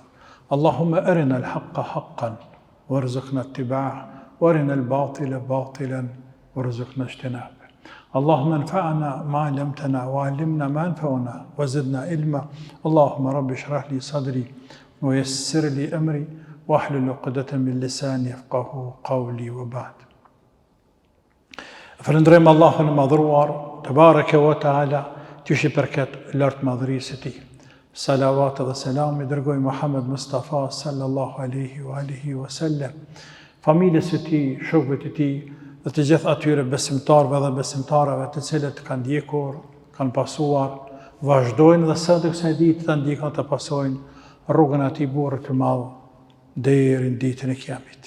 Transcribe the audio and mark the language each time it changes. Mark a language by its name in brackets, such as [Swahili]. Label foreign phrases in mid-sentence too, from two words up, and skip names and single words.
[Arabic] اللهم أرنا الحق حقا وارزقنا اتباعه وارنا الباطل باطلا وارزقنا اجتنابه. اللهم انفعنا ما علمتنا وعلمنا ما ينفعنا وزدنا علما. اللهم رب اشرح لي صدري ويسر لي أمري واحلل عقدة من لساني يفقهوا قولي وبعد. [Albanian] Falënderojmë Allahun e madhruar [Arabic] تبارك وتعالى, [Albanian] që i përket lartë madhërisë së Tij. Salavat dhe selam i dërgoj Muhammed Mustafa [Arabic] صلى الله عليه وسلم, [Albanian] familjes së Tij, shokëve të Tij dhe të gjithë atyre besimtarëve dhe besimtarave të cilët kanë ndjekur, kanë pasuar, vazhdojnë dhe sot të kësaj dite të ndjekën të pasojnë rrugën e Atij burrit të madh deri në ditën e Kiametit.